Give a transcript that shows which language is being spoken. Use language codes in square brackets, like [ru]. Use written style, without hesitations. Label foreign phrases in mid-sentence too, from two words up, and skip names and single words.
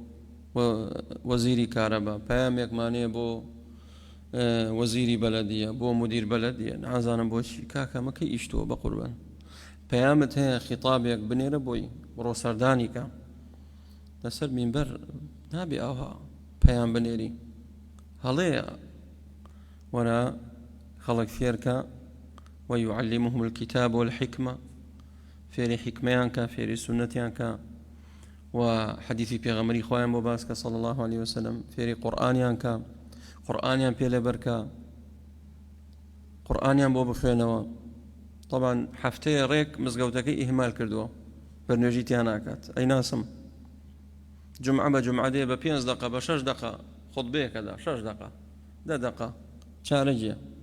[ckb] وەزیری کارەبا پەیامێکمان هەیە بۆ وەزیری بەلەدیە بۆ مدیر بەلەدیە نازانم بۆچی کاکە مەکەی ئیشتووە بە قوربان پەیامت هەیە خیتابێک بنێرە بۆی بڕۆ سەردانی کە لەسەر مینبەر نابێ ئەوها پەیام بنێری هەڵەیە وەرە خەڵک فێرکە [ar] ويعلمهم الكتاب والحكمة [ckb] فێری حکمەیان کە فێری سنەتیان کە و حەدیثی پێغەمبەری خۆیان بۆ باس کە [ar] صلی الله عليه وسلم [ckb] فێری قورئانیان کە قورئانیان پێ لەبەرکە قورئانیان بۆ بخوێنەوە طبعا هەفتەیە ڕێک مزگەوتەکەی ئیهمال کردووە بەرنوێژی تیان ناکات ئەی ناسم جمعە بە جمعە دێ بە 5 دقە بە 6 دقە خوتبەیەکەدا 6 دقە 10 دقە چارەجیە